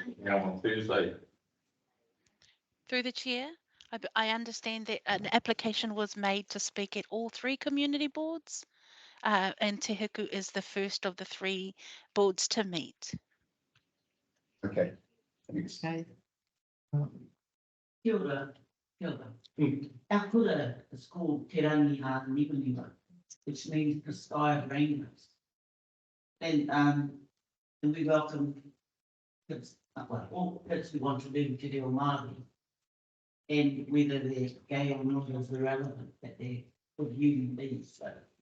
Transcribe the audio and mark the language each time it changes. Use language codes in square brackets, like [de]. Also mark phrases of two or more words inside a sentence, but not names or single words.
[en] on Thursday. Through the chair, I understand that an application was made to speak at all three community boards. And Te Hiku is the first of the three boards to meet. Okay. Thanks. Okay. [mi] Kia ora, kia ora. Mm. [en] Our kura is called Te Rangi Ha Niwaniwa, which means the sky of rainbows. And we welcome kids, well, all kids who want to learn [mi] Te Reo Māori. [en] And whether they're gay or not is irrelevant, that they're good human beings, so.